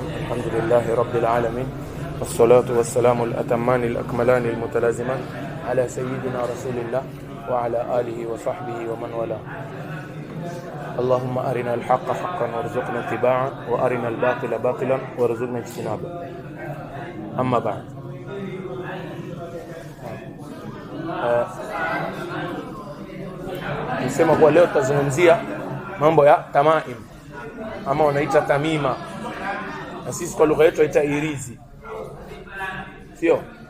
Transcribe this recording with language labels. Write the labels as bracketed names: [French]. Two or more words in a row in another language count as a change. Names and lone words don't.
[Arabic] الحمد لله رب العالمين، والصلاة والسلام الأتمان الأكملان المتلازمان على سيدنا رسول الله وعلى آله وصحبه ومن والاه. اللهم أرنا الحق حقا وارزقنا اتباعه، وأرنا الباطل باطلا وارزقنا اجتنابه. أما بعد، [Swahili] nisema kwa leo tutazungumzia mambo ya tamaim ama wanaita tamima, na sisi kwa lugha yetu tunaita irizi, sio?